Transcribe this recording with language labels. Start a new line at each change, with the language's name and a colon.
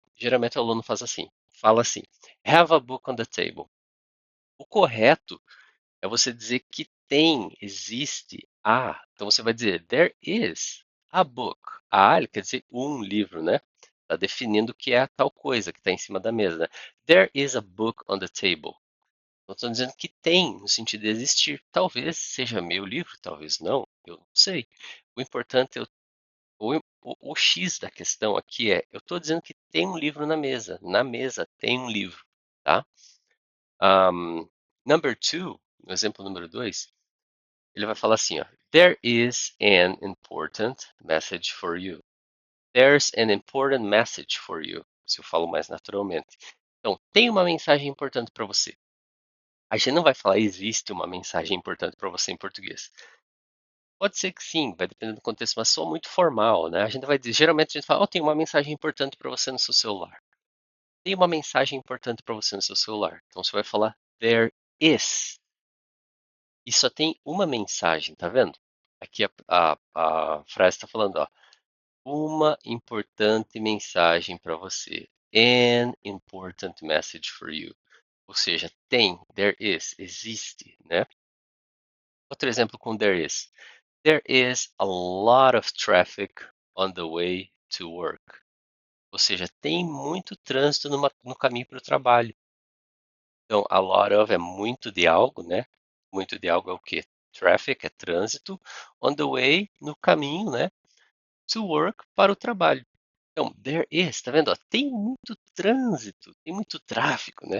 Portuguese: Geralmente o aluno faz assim, fala assim:
English: have a book on the table.
Portuguese: O correto é você dizer que tem, existe, há. Então você vai dizer
English: there is a book.
Portuguese: A ele quer dizer um livro, né? Está definindo o que é a tal coisa que está em cima da mesa, né?
English: There is a book on the table.
Portuguese: Não estou dizendo que tem, no sentido de existir. Talvez seja meu livro, talvez não, eu não sei. O importante, o X da questão aqui é, eu estou dizendo que tem um livro na mesa. Na mesa tem um livro, tá? Um,
English: number two,
Portuguese: no exemplo número dois, ele vai falar assim, ó,
English: there is an important message for you. There's an important message for you.
Portuguese: Se eu falo mais naturalmente. Então, tem uma mensagem importante para você. A gente não vai falar existe uma mensagem importante para você em português. Pode ser que sim, vai depender do contexto, mas sou muito formal, né? A gente vai dizer, geralmente a gente fala, oh, tem uma mensagem importante para você no seu celular. Tem uma mensagem importante para você no seu celular. Então você vai falar there is. E só tem uma mensagem, tá vendo? Aqui a frase está falando, ó, uma importante mensagem para você.
English: An important message for you.
Portuguese: Ou seja, tem, there is, existe, né? Outro exemplo com there is.
English: There is a lot of traffic on the way to work.
Portuguese: Ou seja, tem muito trânsito no caminho para o trabalho. Então, a lot of é muito de algo, né? Muito de algo é o quê? Traffic é trânsito.
English: On the way,
Portuguese: no caminho, né?
English: To work,
Portuguese: para o trabalho. Então, there is, tá vendo? Ó, tem muito trânsito, tem muito tráfego, né?